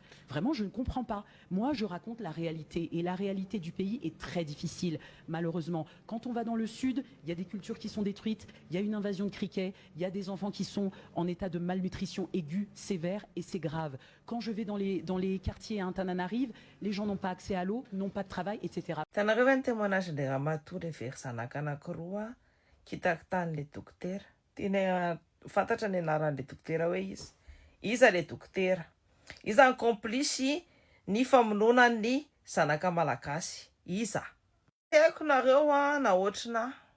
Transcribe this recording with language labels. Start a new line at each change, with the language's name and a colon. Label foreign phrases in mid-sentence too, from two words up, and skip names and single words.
French: Vraiment, je ne comprends pas. Moi, je raconte la réalité. Et la réalité du pays est très difficile, malheureusement. Quand on va dans le sud, il y a des cultures qui sont détruites, il y a une invasion de criquets, il y a des enfants qui sont en état de malnutrition aiguë, sévère, et c'est grave. Quand je vais dans les quartiers à Antananarive, les gens n'ont pas accès à l'eau, n'ont pas de travail, etc.
Malagasy: Fantatra ny anaran'le dokotera hoe iza le dokotera, iza komplicy ny famononan'ny zanaka malagasy, iza haiko nareo na ohatrina